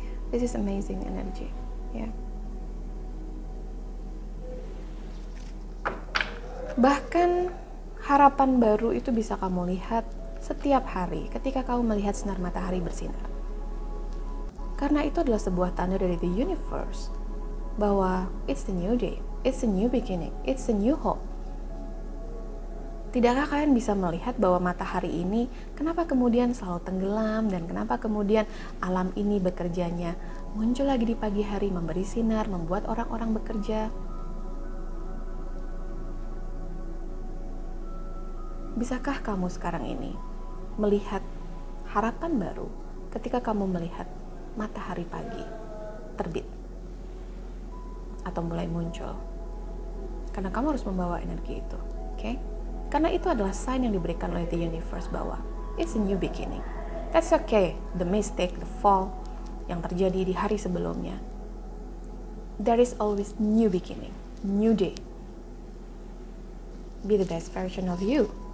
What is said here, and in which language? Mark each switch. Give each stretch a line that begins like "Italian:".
English: This is amazing energy, ya.
Indonesian: Bahkan harapan baru itu bisa kamu lihat setiap hari ketika kamu melihat sinar matahari bersinar. Karena itu adalah sebuah tanda dari
English: the universe bahwa it's the new day, it's a new beginning, it's a new hope.
Indonesian: Tidakkah kalian bisa melihat bahwa matahari ini kenapa kemudian selalu tenggelam dan kenapa kemudian alam ini bekerjanya muncul lagi di pagi hari, memberi sinar, membuat orang-orang bekerja. Bisakah kamu sekarang ini melihat harapan baru ketika kamu melihat matahari pagi terbit atau mulai muncul? Karena kamu harus membawa energi itu, oke? Karena itu adalah sign yang diberikan oleh the universe bahwa
English: it's a new beginning. That's okay, the mistake, the fall
Indonesian: yang terjadi di hari sebelumnya.
English: There is always new beginning, new day. Be the best version of you.